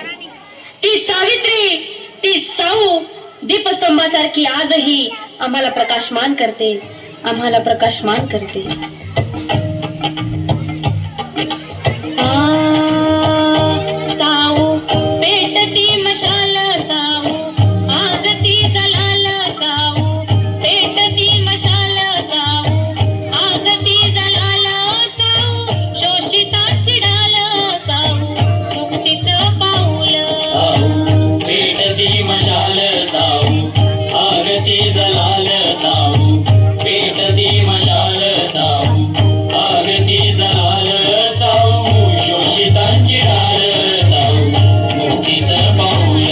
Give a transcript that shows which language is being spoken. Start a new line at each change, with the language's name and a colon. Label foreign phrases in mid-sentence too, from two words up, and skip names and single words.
Marathi: ती सावित्री, ती साऊ दीपस्तंभासारखी आजही आम्हाला प्रकाशमान करते, आम्हाला प्रकाशमान करते. साऊ पेटती मशाल, साऊ आगती जलाल, साऊ पेटती मशाल, साऊ आगती जलाल, साऊ शोषितांची डाल, साऊ मुक्तीचं पाऊल. साऊ पेटती मशाल, साऊ आगती जलाल, साऊ पेटती मशाल, साऊ आगती जलाल, साऊ शोषितांची डाल, साऊ मुक्तीचं पाऊल.